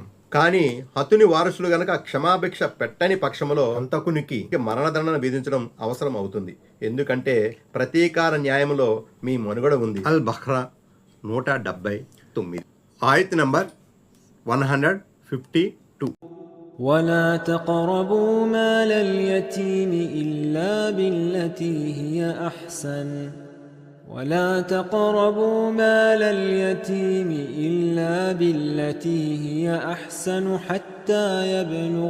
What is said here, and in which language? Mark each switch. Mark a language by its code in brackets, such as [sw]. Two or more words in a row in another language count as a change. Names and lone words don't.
[te] కానీ హతుని వారసులు గనక క్షమాభిక్ష పెట్టని పక్షంలో అంతకునికి మరణదండన విధించడం అవసరం అవుతుంది. ఎందుకంటే ప్రతీకార న్యాయంలో మీ మనుగడ ఉంది. అల్ బఖ్రా 179. ఆయత్ నంబర్ 152. [ar] ولا تقربوا مال اليتيم إلا بالتي هي أحسن ولا تقربوا مال اليتيم إلا بالتي هي أحسن حتى يبلغ